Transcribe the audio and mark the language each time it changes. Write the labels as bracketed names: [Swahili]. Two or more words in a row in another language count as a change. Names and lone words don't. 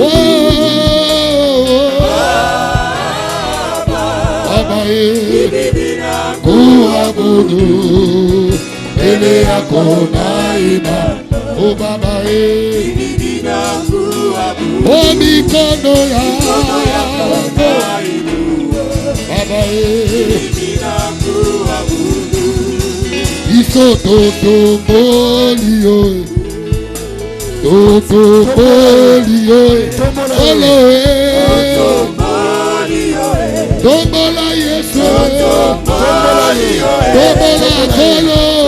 [Swahili] oh Baba, kuabudu mbele yako naima. Oh Baba, oh mikono yako Baba, [Lingala] iso totombolio, totombolio, Elohe, tombola Yesu, tombola Kolo,